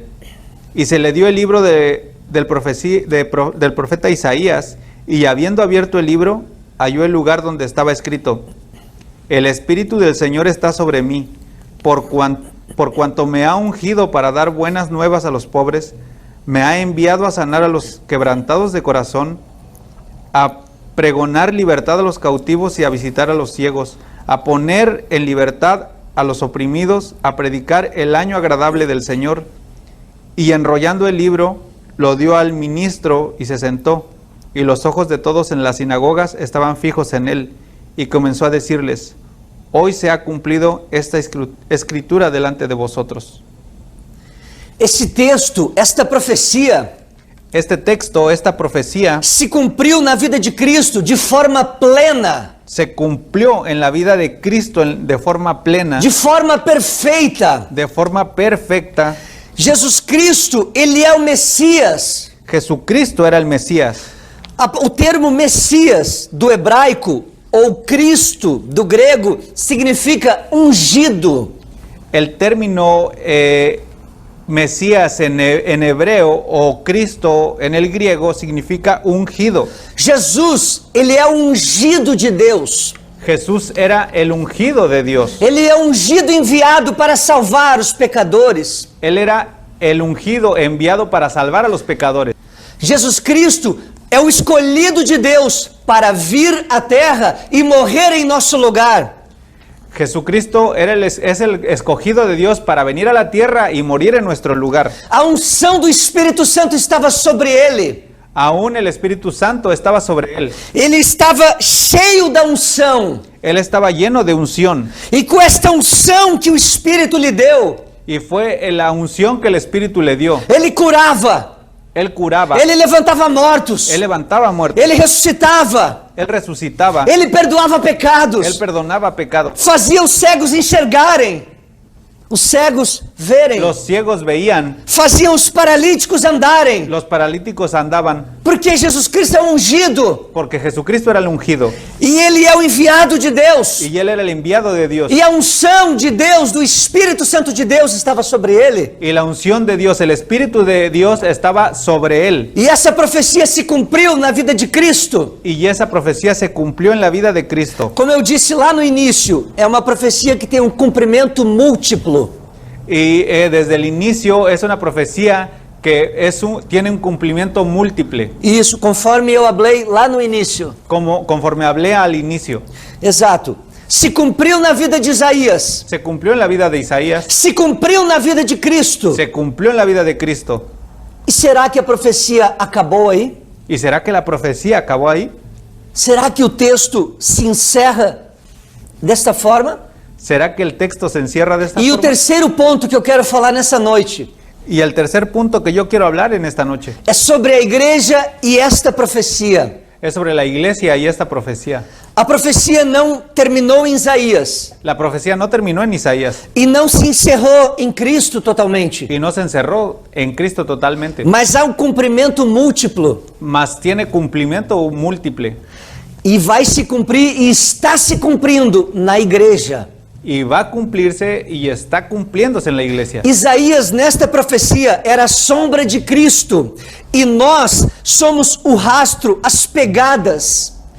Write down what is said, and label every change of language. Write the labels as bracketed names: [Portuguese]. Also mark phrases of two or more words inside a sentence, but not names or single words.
[Spanish] Y se le dio el libro del profeta Isaías y habiendo abierto el libro halló el lugar donde estaba escrito: El Espíritu del Señor está sobre mí, por cuanto me ha ungido para dar buenas nuevas a los pobres, me ha enviado a sanar a los quebrantados de corazón, a pregonar libertad a los cautivos y a visitar a los ciegos, a poner en libertad a los oprimidos, a predicar el año agradable del Señor. Y enrollando el libro, lo dio al ministro y se sentó, y los ojos de todos en las sinagogas estaban fijos en él, y comenzó a decirles: Hoy se ha cumplido esta escritura delante de vosotros. [Portuguese] Esse texto, esta profecia, [Spanish] Este texto, esta profecía, [Portuguese] se cumpriu na vida de Cristo de forma plena, [Spanish] se cumplió en la vida de Cristo de forma plena, [Portuguese] de forma perfeita. [Spanish] de forma perfecta. [Portuguese] Jesus Cristo, ele é o Messias. [Spanish] Jesucristo era el Mesías. [Portuguese] O termo Messias do hebraico ou Cristo do grego significa ungido. [Spanish] El término Mesías en hebreo o Cristo en el griego significa ungido. [Portuguese] Jesus, ele é o ungido de Deus. [Spanish] Jesús era el ungido de Dios. [Portuguese] Ele é ungido enviado para salvar os pecadores. [Spanish] Él era el ungido enviado para salvar a los pecadores. [Portuguese] Jesus Cristo é o escolhido de Deus para vir à terra e morrer em nosso lugar. [Spanish] Jesucristo es el escogido de Dios para venir a la tierra y morir en nuestro lugar. [Portuguese] A unção do Espírito Santo estava sobre ele. [Spanish] Aún el Espíritu Santo estaba sobre él. [Portuguese] Ele estava cheio da unção. [Spanish] Él estaba lleno de unción. [Portuguese] E com esta unção que o Espírito lhe deu, [Spanish] Y fue la unción que el Espíritu le dio. [Portuguese] ele curava, [Spanish] Él curaba. [Portuguese] ele levantava mortos, [Spanish] Él levantaba muertos. [Portuguese] ele ressuscitava, [Spanish] Él resucitaba. [Portuguese] ele perdoava [Spanish] Él [Portuguese] pecados, [Spanish] perdonaba pecados. [Portuguese] fazia os cegos enxergarem, os cegos verem, [Spanish] Los ciegos veían. [Portuguese] fazia os paralíticos andarem, [Spanish] Los paralíticos andaban. [Portuguese] porque Jesus Cristo é ungido, [Spanish] Porque Jesucristo era el ungido. [Portuguese] e ele é o enviado de Deus, [Spanish] Y él era el enviado de Dios. [Portuguese] e a unção de Deus, do Espírito Santo de Deus estava sobre ele. [Spanish] Y la unción de Dios, el Espíritu de Dios estaba sobre él. [Portuguese] E essa profecia se cumpriu na vida de Cristo. [Spanish] Y esa profecía se cumplió en la vida de Cristo. [Portuguese] Como eu disse lá no início, é uma profecia que tem um cumprimento múltiplo. [Spanish] Y desde el inicio es una profecía que tiene un cumplimiento múltiple, [Portuguese] Isso, conforme eu falei lá no início. [Spanish] conforme hablé al inicio. [Portuguese] Exato. Se cumpriu na vida de Isaías. [Spanish] Se cumplió en la vida de Isaías, [Portuguese] Se cumpriu na vida de Cristo. [Spanish] se cumplió en la vida de Cristo. [Portuguese] E será que a profecia acabou aí? [Spanish] ¿Y será que la profecía acabó ahí? [Portuguese] Será que o texto se encerra desta forma? [Spanish] ¿Será que el texto se encierra de esta [Portuguese] E o [Spanish] forma? [Portuguese] terceiro ponto que eu quero falar nessa noite [Spanish] Y el tercer punto que yo quiero hablar en esta noche [Portuguese] é sobre a igreja e esta profecia. [Spanish] es sobre la iglesia y esta profecía. [Portuguese] A profecia não terminou em Isaías [Spanish] La profecía no terminó en Isaías [Portuguese] e não se encerrou em Cristo totalmente, [Spanish] y no se encerró en Cristo totalmente, [Portuguese] mas há um cumprimento múltiplo [Spanish] mas tiene cumplimiento múltiple [Portuguese] e vai se cumprir e está se cumprindo na igreja. [Spanish] y va a cumplirse y está cumpliéndose en la iglesia. [Portuguese] Isaías nesta profecia era a sombra de Cristo e nós somos o rastro, as pegadas.